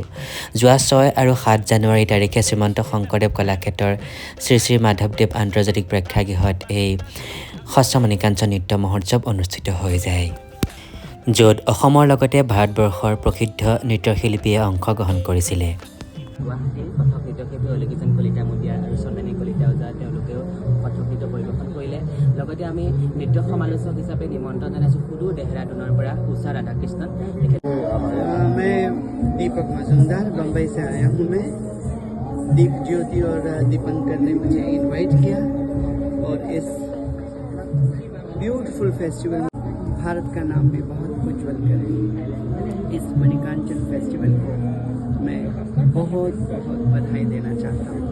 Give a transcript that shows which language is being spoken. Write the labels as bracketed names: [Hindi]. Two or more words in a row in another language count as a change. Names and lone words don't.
[Assamese] যোৱা 6 আৰু 7 জানুৱাৰী তাৰিখে শ্ৰীমন্ত শংকৰদেৱ কলাক্ষেত্ৰৰ শ্ৰী শ্ৰী মাধৱদেৱ আন্তৰ্জাতিক প্ৰেক্ষাগৃহত এই ষষ্ঠ মণিকাঞ্চন নৃত্য মহোৎসৱ অনুষ্ঠিত হৈ যায়, য'ত অসমৰ লগতে ভাৰতবৰ্ষৰ প্ৰসিদ্ধ নৃত্যশিল্পীয়ে অংশগ্ৰহণ কৰিছিলে। গুৱাহাটীৰ কথক নৃত্যশিল্পী অলিকিজন কলিতা মূৰ্তিয়া আৰু চন্দনী কলিতা ওজা তেওঁলোকেও কথক নৃত্য পৰিৱেশন কৰিলে। লগতে আমি নৃত্য সমালোচক হিচাপে নিমন্ত্ৰণ জনাইছোঁ সুদূৰ দেহৰাদুনৰ পৰা উষা ৰাধাকৃষ্ণন। [Hindi] मैं दीपक मजूमदार बम्बई से आया हूँ। मैं दीप ज्योति और दीपंकर ने मुझे इनवाइट किया और इस [English] beautiful festival [Hindi] में भारत का नाम भी बहुत उज्जवल करे। इस मणिकांचन फेस्टिवल को मैं बहुत बहुत बधाई देना चाहता हूँ।